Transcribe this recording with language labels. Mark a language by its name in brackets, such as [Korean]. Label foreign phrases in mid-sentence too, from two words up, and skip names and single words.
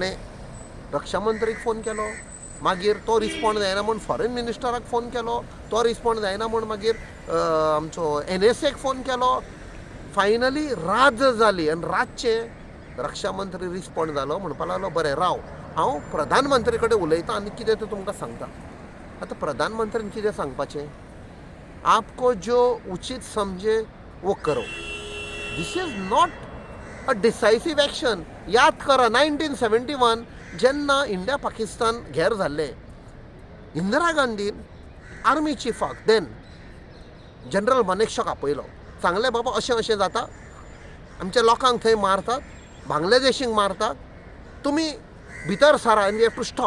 [Konkani] ताणें रक्षा मंत्रीक फोन केलो, मागीर तो रिस्पॉन्ड जायना म्हूण फॉरेन मिनिस्टराक फोन केलो, तो रिस्पॉन्ड जायना म्हूण मागीर आमचो NSAक फोन केलो. फायनली रात जाली आनी रातचे रक्षा मंत्री रिस्पॉन्ड जालो, म्हणपाक लागलो बरें राव, हांव प्रधानमंत्री कडेन उलयतां आनी कितें तें तुमकां सांगता. आतां प्रधानमंत्र्यान कितें सांगपाचें? [Hindi] आपको जो उचित समझे वो करो. [English] This is not a decisive action. [Konkani] याद करा 1971 जेन्ना इंडिया पाकिस्तान घेर जाल्ले, इंदिरा गांधीन आर्मी चिफाक देन जनरल मानेकशॉक आपयलो, सांगलें बाबा अशें अशें जाता, आमच्या लोकांक थंय मारतात, बांगलादेशींक मारतात, तुमी भितर सरा [English] and we have to stop.